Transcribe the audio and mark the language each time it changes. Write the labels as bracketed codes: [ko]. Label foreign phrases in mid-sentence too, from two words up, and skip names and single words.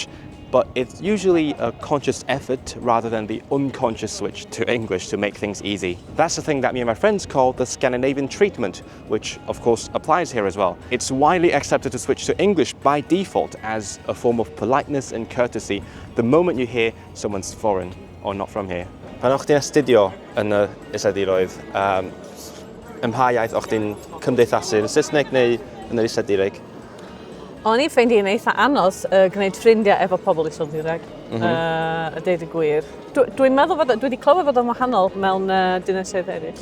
[en] But it's usually a conscious effort rather than the unconscious switch to English to make things easy. That's the thing that me and my friends call the Scandinavian treatment, which of course applies here as well. It's widely accepted to switch to English by default as a form of politeness and courtesy the moment you hear someone's foreign or not from here. [cy] Pan o'ch ti'n astudio yn y Iseldiroedd, ym pa iaith o'ch ti'n cymdeithasu, yn Saesneg neu yn yr Iseldireg? O'n i'n ffeindio yn eitha anodd gwneud ffrindiau efo pobl Iseldireg, a deud y gwir. Dwi'n meddwl dwi wedi clywed fod yn wahanol mewn dinasoedd eraill.